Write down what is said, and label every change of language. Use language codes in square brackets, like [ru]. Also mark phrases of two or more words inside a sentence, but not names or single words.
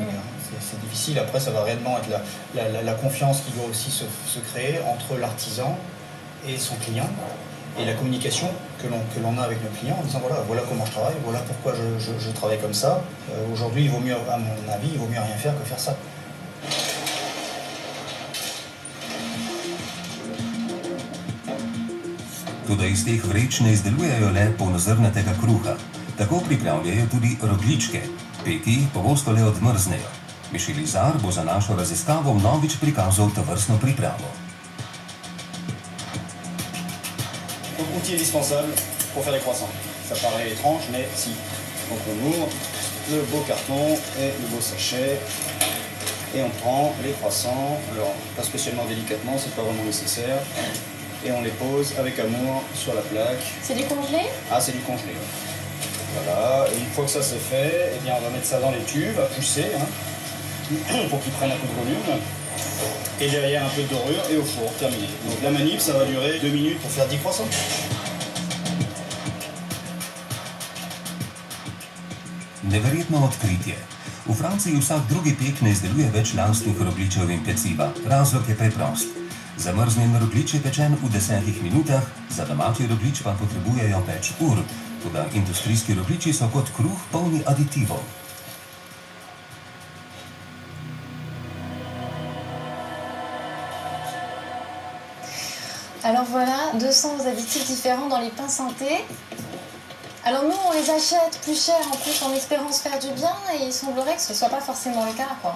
[fr] C'est difficile. Après, ça va réellement être la confiance qui doit aussi se créer entre l'artisan et son client, et la communication que l'on a avec nos clients en disant voilà comment je travaille, voilà pourquoi je travaille comme ça. Aujourd'hui, il vaut mieux, à mon avis, il vaut mieux rien faire que faire ça. [sl] Toda iz teh vreč ne izdelujejo le polnozrnatega kruha. Tako pripravljajo tudi rogljičke. Peki pogosto le odmrznejo. Michel Izard bo za našo raziskavo vnovič prikazal tovrstno pripravo. [fr] Outil indispensable pour faire des croissants. Ça paraît étrange, mais si. Donc on ouvre le beau carton et le beau sachet et on prend les croissants. Alors pas spécialement délicatement, c'est pas vraiment nécessaire. Et on les pose avec amour sur la plaque. C'est du congelé? Ah, c'est du congelé. Ouais. Voilà, et une fois que ça c'est fait, eh bien on va mettre ça dans les tubes à pousser, hein, pour qu'ils prennent un peu de volume. Et derrière un peu de dorure et au four, terminé. Donc la manip, ça va durer 2 minutes pour faire 10 croissants. [sl] Neverjetno odkritje. V Franciji vsak drugi pek ne izdeluje več lastnih rogljičev in peciva. Razlog je preprost. Zamrznjen rogljič je pečen v 10 minutah, za domači rogljič pa potrebujejo več ur. Toda industrijski rogljiči so kot kruh polni aditivov. [fr] Alors voilà, 200 additifs différents dans les pains synthés. Alors nous, on les achète plus cher en plus en espérant se faire du bien et il semblerait que ce ne soit pas forcément le cas, quoi.